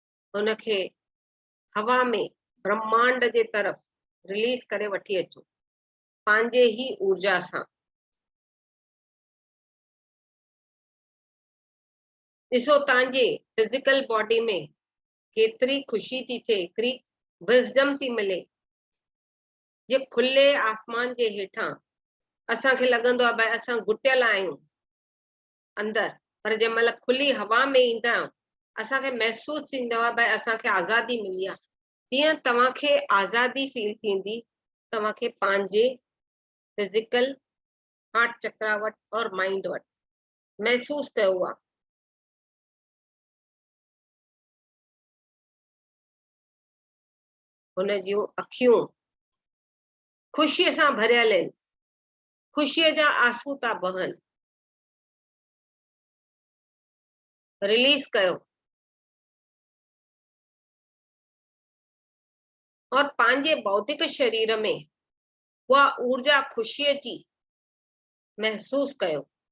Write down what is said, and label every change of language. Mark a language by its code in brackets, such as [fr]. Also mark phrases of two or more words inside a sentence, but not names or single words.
[sd] उनखे हवा में ब्रह्मांड जे तरफ रिलीज करे वठी अचो पंहिंजे ही ऊर्जा सां। ॾिसो तव्हांजे [en] physical body [sd] में केतिरी ख़ुशी थी थिए, केतिरी विज़डम थी मिले। जे खुले आसमान जे हेठां असांखे लॻंदो आहे भई असां घुटियल आहियूं अंदर, पर जंहिं महिल खुली हवा में ईंदा आहियूं असांखे महसूस थींदो आहे भई असांखे आज़ादी मिली आहे। तीअं तव्हांखे आज़ादी फील थींदी तव्हांखे पंहिंजे [en] physical heart [sd] चक्रा वटि और माइंड वटि महसूस कयो आहे। हुन जूं अखियूं ख़ुशीअ सां भरियल आहिनि, ख़ुशीअ जा आंसू था बहनि। रिलीज कयो और पंहिंजे भौतिक शरीर में उहा ऊर्जा ख़ुशीअ जी महसूस कयो।